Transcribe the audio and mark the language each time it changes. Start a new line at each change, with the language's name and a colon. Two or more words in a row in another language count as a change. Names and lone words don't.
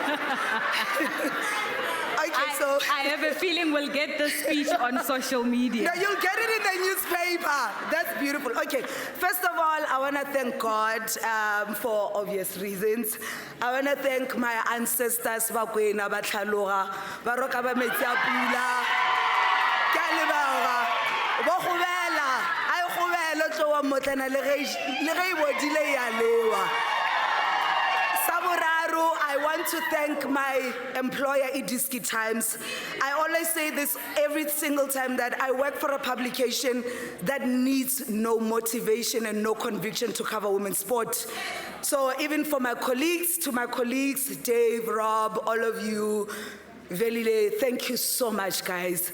English: I have a feeling we'll get this speech on social media. No, you'll get it in the newspaper. That's beautiful. Okay, first of all, I want to thank God for obvious reasons. I want to thank my ancestors,
Northern Sotho: Bakwena, Batlhaloga, Baroka ba metsi a pula, ke a leboga, bo gobela, a gobela tloa motlana le ge e bodile ya lewa.
English: I want to thank my employer, Ituski Times. I always say this every single time that I work for a publication that needs no motivation and no conviction to cover women's sport. So even for my colleagues, Dave, Rob, all of you, Velile, thank you so much, guys.